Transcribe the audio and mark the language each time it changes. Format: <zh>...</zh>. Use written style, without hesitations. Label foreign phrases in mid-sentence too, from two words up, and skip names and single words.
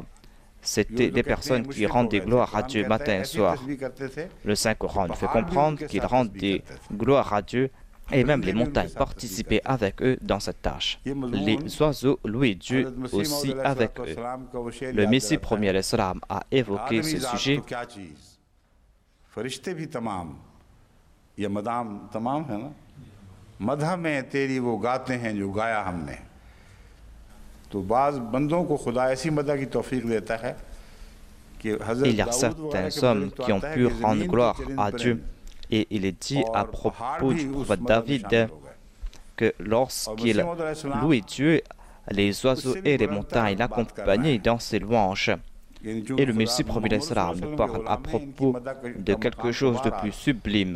<fr>C'était des personnes qui rendaient gloire à Dieu matin et soir. Le Saint-Coran nous fait comprendre qu'ils rendent des gloires à Dieu, et même les montagnes participaient avec eux dans cette tâche. Les oiseaux louaient Dieu aussi avec eux. Le Messie premier l'Islam a évoqué ce sujet.</fr> <ur>یہ مدام تمام ہے نا، مدح میں تیری وہ گاتے ہیں جو گایا ہم نے. تو بعض بندوں کو خدا ایسی مدح کی توفیق دیتا ہے کہ</ur> <fr>il y a certains hommes qui ont pu rendre gloire à Dieu, et il est dit à propos du prophète David que lorsqu'il louait Dieu, les oiseaux et les montagnes l'accompagnaient dans ses louanges. Et le Messie premier l'Islam nous parle à propos de quelque chose de plus sublime.</fr>